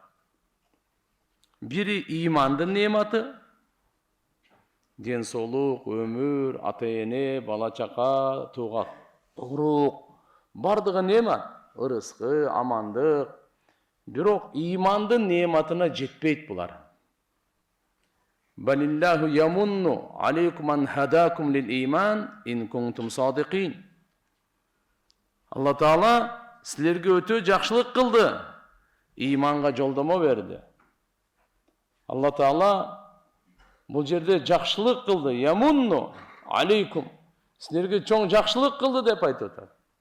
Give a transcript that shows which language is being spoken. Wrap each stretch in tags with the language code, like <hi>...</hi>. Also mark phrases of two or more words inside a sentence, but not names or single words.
<ky>Бири имандын нематы, ден соолук, өмүр, ата-эне, бала чака, тууга турук, бардыгы немат, ырыскы, амандык. Бирок имандын нематына жетпейт булар.</ky> <ar>بل الله يمن عليكم أن هداكم للإيمان إن كنتم صادقين.</ar> <ky>Алла Таала силерге өтө жакшылык кылды, иманга жолдомо берди. Алла Таала бул жерде жакшылык кылды,</ky> <ar>يمن عليكم,</ar> <ky>силерге чоң жакшылык кылды деп айтып атат.</ky>